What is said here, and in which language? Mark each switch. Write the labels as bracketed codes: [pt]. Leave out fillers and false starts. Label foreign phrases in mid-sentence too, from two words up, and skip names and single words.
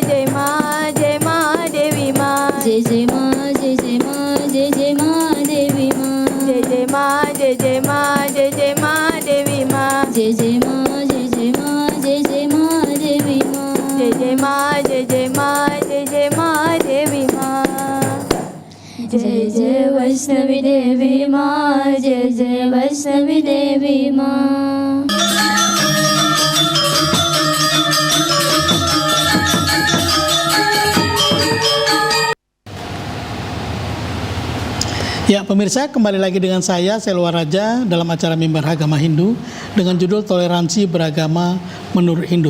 [hi] जय माँ जय माँ देवी माँ जय माँ जय माँ जय माँ देवी माँ जय माँ जय माँ जय माँ देवी माँ जय माँ जय माँ जय माँ देवी माँ जय माँ जय माँ जय माँ देवी माँ जय वैष्णवी देवी माँ जय वैष्णवी देवी माँ [id] Ya pemirsa, kembali lagi dengan saya Selwa Raja dalam acara Mimbar Agama Hindu dengan judul Toleransi Beragama Menurut Hindu.